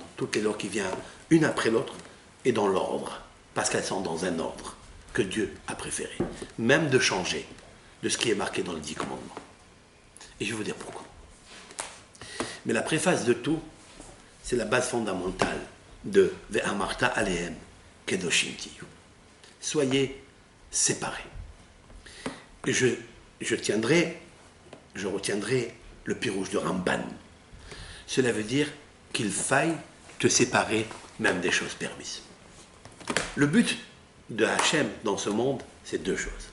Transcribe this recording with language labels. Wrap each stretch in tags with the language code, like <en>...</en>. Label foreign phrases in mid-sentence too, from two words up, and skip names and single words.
<fr>Toutes les lois qui viennent une après l'autre et dans l'ordre, parce qu'elles sont dans un ordre que Dieu a préféré, même de changer de ce qui est marqué dans les 10 commandements. Et je vais vous dire pourquoi. Mais la préface de tout, c'est la base fondamentale de</fr> <he>ואמרת אליהם קדושים תהיו.</he> <fr>Soyez séparés. Et je retiendrai le pirouge de Ramban. Cela veut dire qu'il faille te séparer même des choses permises. Le but de Hachem dans ce monde, c'est deux choses.</fr>